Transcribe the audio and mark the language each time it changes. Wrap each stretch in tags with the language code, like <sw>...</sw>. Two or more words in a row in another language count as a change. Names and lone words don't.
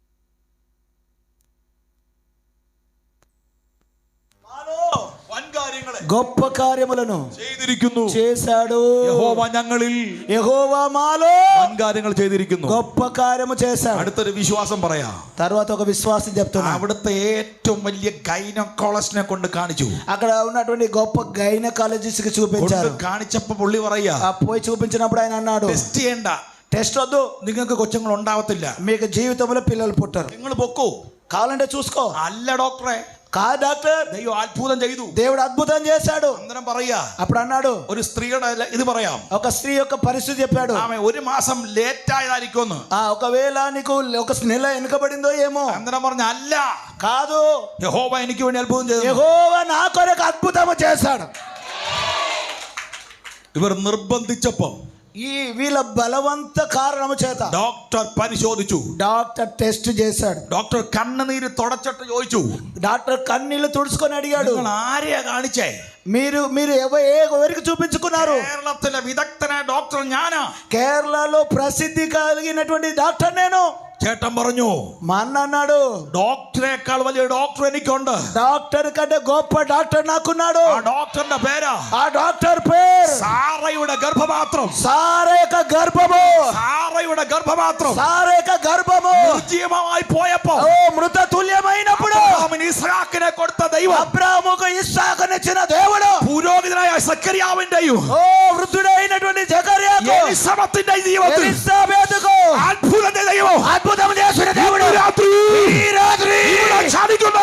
<ml>വൻകാര്യങ്ങളെ</ml> <te>గొప్ప కార్యములను</te> <ml>ചെയ്തിരിക്കുന്നു.</ml> <te>చేశాడు.</te> <ml>യഹോവ ഞങ്ങളിൽ</ml> <te>యెహోవా మాలో</te> <ml>വൻകാര്യങ്ങൾ ചെയ്തിരിക്കുന്നു.</ml> <te>గొప్ప కార్యము చేశాడు.</te> <ml>അടുത്തൊരു വിശ്വാസം പറയാം.</ml> <te>తర్వాత ఒక విశ్వాసం చెప్తున్నా.</te> <ml>അവിടുത്തെ ഏറ്റവും വലിയ ഗൈനക്കോളജിനെ കൊണ്ട് കാണിച്ചു.</ml> <te>అక్కడ ఉన్నటువంటి గొప్ప గైనకాలజిస్ట్ కి చూపించారు.</te> <ml>കാണിച്ചപ്പോ പുള്ളി പറയാ,</ml> <te>పోయి చూపించినప్పుడు ఆయన అన్నాడు,</te> <ml>ടെസ്റ്റ് ചെയ്യണ്ട,</ml> <te>టెస్ట్ వద్దు,</te> <ml>നിങ്ങൾക്ക് കൊച്ചുങ്ങൾ ഉണ്ടാവത്തില്ല,</ml> <te>మీకు జీవితంలో పిల్లలు పుట్టరు,</te> <ml>നിങ്ങൾ പൊക്കോ,</ml> <te>కావాలంటే చూసుకో.</te> <ml>അല്ല ഡോക്ടറെ,</ml> <te>కాదు డాక్టర్,</te> <ml>ദൈവം അത്ഭുതം ചെയ്തു,</ml> <te>దేవుడు అద్భుతం చేశాడు.</te> <ml>അന്നേരം പറയാ,</ml> <te>అప్పుడు అన్నాడు,</te> <ml>ഒരു സ്ത്രീയുടെ ഇത് പറയാം,</ml> <te>ఒక స్త్రీ యొక్క పరిస్థితి చెప్పాడు.</te> <ml>ആമേ ഒരു മാസം ലേറ്റ് ആയതായിരിക്കും.</ml> <te>ఒకవేళ నీకు ఒక నెల వెనుకబడిందో ఏమో.</te> <ml>അന്നേരം പറഞ്ഞ അല്ല,</ml> <te>కాదు,</te> <ml>യഹോവ എനിക്ക് വേണ്ടി അത്ഭുതം ചെയ്തു,</ml> <te>యెహోవా నా కొరకు అద్భుతము చేశాడు.</te> <ml>ഇവർ നിർബന്ധിച്ചപ്പോ</ml> <te>ఈ వీళ్ళ బలవంత కారణము చేత</te> <ml>ഡോക്ടർ പരിശോധിച്ചു.</ml> <te>డాక్టర్ టెస్ట్ చేశాడు.</te> <ml>ഡോക്ടർ കണ്ണുനീര് തുടച്ചിട്ട് ചോദിച്ചു,</ml> <te>డాక్టర్ కన్నీళ్లు తుడుచుకొని అడిగాడు,</te> <ml>നിങ്ങൾ ആരെയാ കാണിച്ചേ?</ml> <te>మీరు ఎవరికి చూపించుకున్నారు?</te> <ml>കേരളത്തിലെ വിദഗ്ധനായ ഡോക്ടർ ഞാനാ.</ml> <te>కేరళలో ప్రసిద్ధి కలిగినటువంటి డాక్టర్ నేను.</te> <ml>ചേട്ടൻ പറഞ്ഞു,</ml> <te>మా అన్న అన్నాడు,</te> <ml>ഡോക്ടറേക്കാൾ വലിയ ഡോക്ടർ എനിക്കുണ്ട്.</ml> <te>డాక్టర్ కంటే గొప్ప డాక్టర్ నాకున్నాడు.</te> <ml>ആ ഡോക്ടറിന്റെ പേരാ</ml> <te>ఆ డాక్టర్ పేరు</te> <ml>സാറയുടെ ഗർഭപാത്രം.</ml> <te>సారేక గర్భము.</te> <ml>സാറയുടെ ഗർഭപാത്രം</ml> <te>సారేక గర్భము</te> <ml>നിർജീവമായി പോയപ്പോ</ml> <te>ఓ మృత తుల్యమైనప్పుడు</te> <ml>അബ്രഹാമിന് ഇസ്ഹാക്കിനെ കൊടുത്ത ദൈവം</ml> <te>అబ్రాహాముకు ఇస్సాకునిచ్చిన దేవుడు</te> <ml>പുരോഹിതനായ സക്കറിയാവിന്റെയും</ml> <te>ఓ వృద్ధుడైనటువంటి జకర్యాకు</te> <ml>എലിസബത്തിന്റെ ജീവിതത്തിൽ</ml> <te>ఎలిజబెతుకు</te> <ml>അത്ഭുതം ചെയ്ത ദൈവം</ml> <te>అద్భుతం చేసిన దేవుడు</te> <ml>ഈ രാത്രി</ml> <te>ఇక్కడ</te> <ml>ഇവിടെ സാധിക്കുന്നു.</ml>